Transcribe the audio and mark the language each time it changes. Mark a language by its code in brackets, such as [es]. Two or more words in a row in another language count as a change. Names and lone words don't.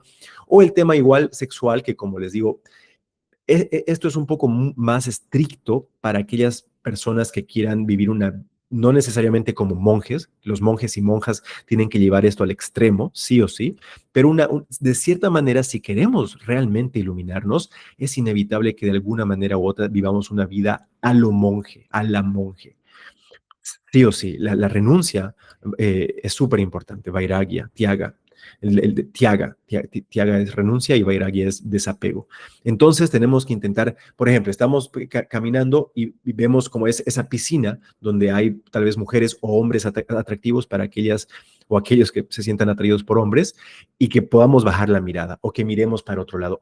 [es] O el tema igual sexual, que como les digo, esto es un poco más estricto para aquellas personas que quieran vivir una, no necesariamente como monjes, los monjes y monjas tienen que llevar esto al extremo, sí o sí, pero de cierta manera, si queremos realmente iluminarnos, es inevitable que de alguna manera u otra vivamos una vida a lo monje, a la monje. Sí o sí, la renuncia es súper importante, [sa] vairagya, tiaga. [es] Tiaga es renuncia y vairagya es desapego. Entonces tenemos que intentar, por ejemplo, estamos caminando y vemos como es esa piscina donde hay tal vez mujeres o hombres atractivos para aquellas o aquellos que se sientan atraídos por hombres y que podamos bajar la mirada o que miremos para otro lado.